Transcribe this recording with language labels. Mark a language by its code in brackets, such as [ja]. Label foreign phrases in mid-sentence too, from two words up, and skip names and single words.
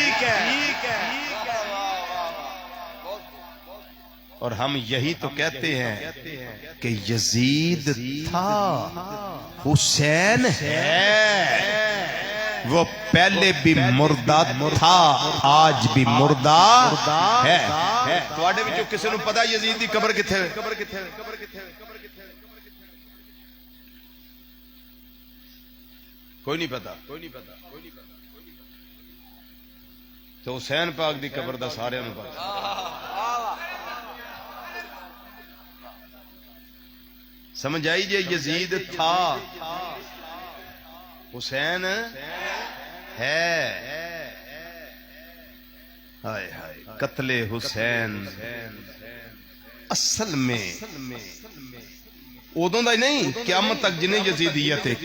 [ur] اور ہم یہی تو کہتے ہیں کہ یزید تھا حسین ہے وہ پہلے بھی مردہ تھا آج بھی مردہ ہے. [pa] تواڈے وچوں کسے نوں پتہ یزید دی قبر کتھے ہے؟ کوئی نہیں پتا. تو حسین پاک دی قبر دا سارے نوں پتا. سمجھ آئی جے یزید تھا حسین ہے. ہائے ہائے قتل حسین اصل میں ادوں دا نہیں قیامت تک جنہیں یزیدیت ہے.